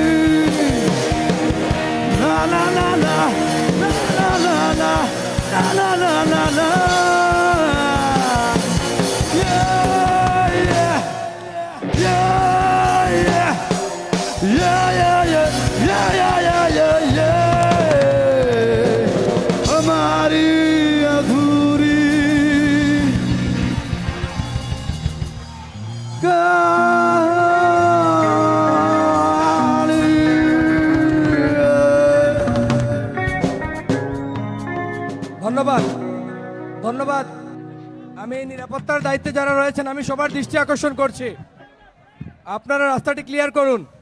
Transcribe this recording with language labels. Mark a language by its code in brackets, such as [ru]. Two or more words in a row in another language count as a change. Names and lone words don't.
[hi] ना ना ना ना ना ना ना ना ना ना ना yeah yeah yeah yeah yeah yeah yeah yeah yeah yeah हमारी अधूरी [bn] ধন্যবাদ ধন্যবাদ আমি এই নিরাপত্তার দায়িত্বে যারা রয়েছেন আমি সবার দৃষ্টি আকর্ষণ করছি আপনারা রাস্তাটি ক্লিয়ার করুন